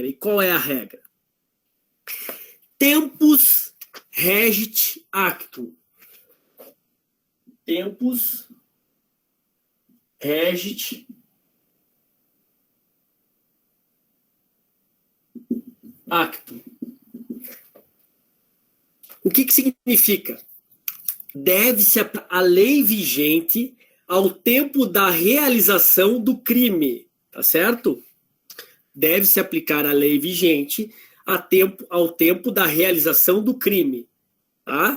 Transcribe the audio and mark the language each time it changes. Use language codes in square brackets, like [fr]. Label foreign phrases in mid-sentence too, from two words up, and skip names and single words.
[pt] E qual é a regra? [la] Tempus regit actum. Tempus regit actum. [pt] O que significa? Deve-se a lei vigente ao tempo da realização do crime, tá certo? Deve-se aplicar a lei vigente ao tempo da realização do crime, tá?